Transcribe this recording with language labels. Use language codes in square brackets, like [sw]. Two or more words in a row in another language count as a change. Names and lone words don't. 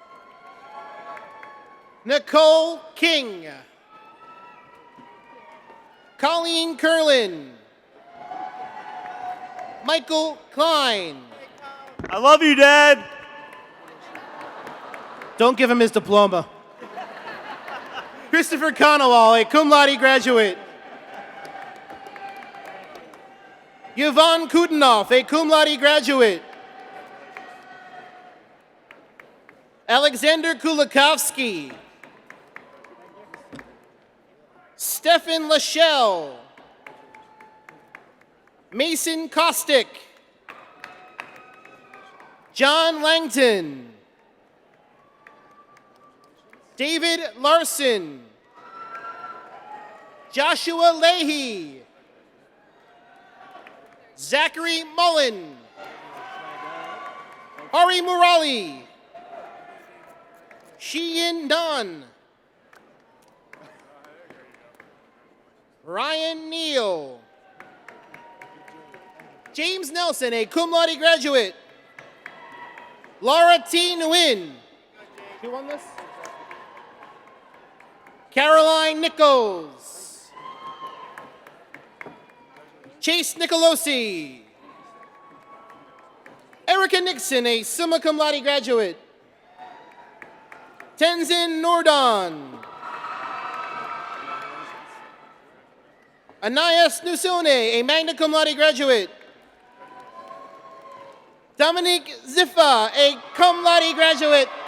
[en] Nicole King. Colleen Curlin. Michael Klein. I love you, Dad. Don't give him his diploma. Christopher Conowall, a [la] cum laude [en] graduate. Yvonne Kudinoff, a [la] cum laude [en] graduate. Alexander Kulikovsky. Stefan Lachelle. Mason Kostick. John Langton. David Larson. Joshua Leahy. Zachary Mullen. Ari Murali. Sheehan Dunn. Ryan Neal. James Nelson, a [la] cum laude [en] graduate. Laura T. Nguyen. Who won this? Caroline Nichols. Chase Nicolosi. Erica Nixon, a [la] summa cum laude [en] graduate. Tenzin Nordon. Anais Nusone, a [la] magna cum laude [en] graduate. Dominique Ziffa, a [la] cum laude [en] graduate.